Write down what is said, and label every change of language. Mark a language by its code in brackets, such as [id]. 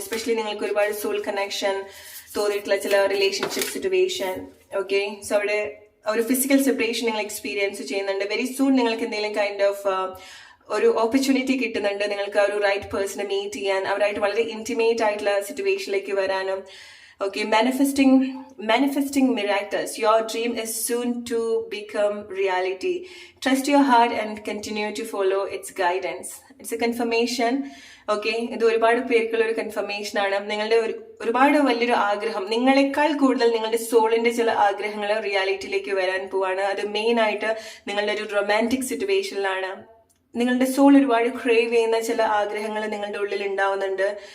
[ml] Especially നിങ്ങൾക്ക് ഒരുപാട് soul connection തോന്നിയിട്ടുള്ള ചില റിലേഷൻഷിപ്പ് സിറ്റുവേഷൻ. ഓക്കെ, സോ അവിടെ ഒരു ഫിസിക്കൽ സെപ്പറേഷൻ നിങ്ങൾ എക്സ്പീരിയൻസ് ചെയ്യുന്നുണ്ട്. [en] very soon [ml] നിങ്ങൾക്ക് എന്തെങ്കിലും [en] kind of [ml] ഒരു ഓപ്പർച്യൂണിറ്റി കിട്ടുന്നുണ്ട്. നിങ്ങൾക്ക് ആ ഒരു റൈറ്റ് പേഴ്സണെ മീറ്റ് ചെയ്യാൻ, അവരായിട്ട് വളരെ ഇന്റിമേറ്റ് ആയിട്ടുള്ള സിറ്റുവേഷനിലേക്ക് വരാനും. [en] Okay, manifesting miracles. Your dream is soon to become reality. Trust your heart and continue to follow its guidance. It's a confirmation. [ml] Okay, ഇത് ഒരുപാട് പേർക്കുള്ള ഒരു കൺഫർമേഷൻ ആണ്. നിങ്ങളുടെ ഒരുപാട് വലിയൊരു ആഗ്രഹം, നിങ്ങളെക്കാൾ കൂടുതൽ നിങ്ങളുടെ സോളിന്റെ ചില ആഗ്രഹങ്ങൾ റിയാലിറ്റിയിലേക്ക് വരാൻ പോവാണ്. അത് മെയിൻ ആയിട്ട് നിങ്ങളുടെ ഒരു റൊമാൻറ്റിക് സിറ്റുവേഷനിലാണ്. നിങ്ങളുടെ സോൾ ഒരുപാട് ക്രേവ് ചെയ്യുന്ന ചില ആഗ്രഹങ്ങൾ നിങ്ങളുടെ ഉള്ളിൽ ഉണ്ടാവുന്നുണ്ട്.